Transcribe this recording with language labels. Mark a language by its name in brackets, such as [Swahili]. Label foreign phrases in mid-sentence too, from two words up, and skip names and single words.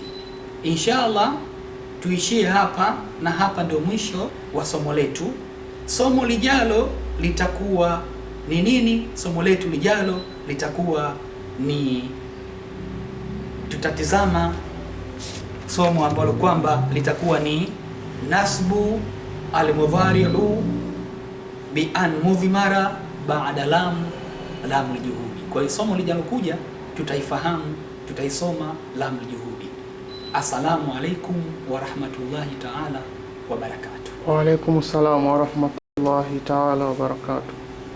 [Swahili] Inshallah tuishie hapa, na hapa ndio mwisho wa somo letu. Somo lijalo litakuwa ni nini? Somo letu lijalo litakuwa ni, tutatizama somo ambalo kwamba litakuwa ni [Arabic] نصب المضارع بأن مضمرة بعد لام الجحود. [Swahili] Kwa hiyo somo lijalo kuja tutaifahamu, tutaisoma [Arabic] لام الجحود. السلام عليكم ورحمة الله تعالى وبركاته. وعليكم السلام ورحمة الله تعالى وبركاته.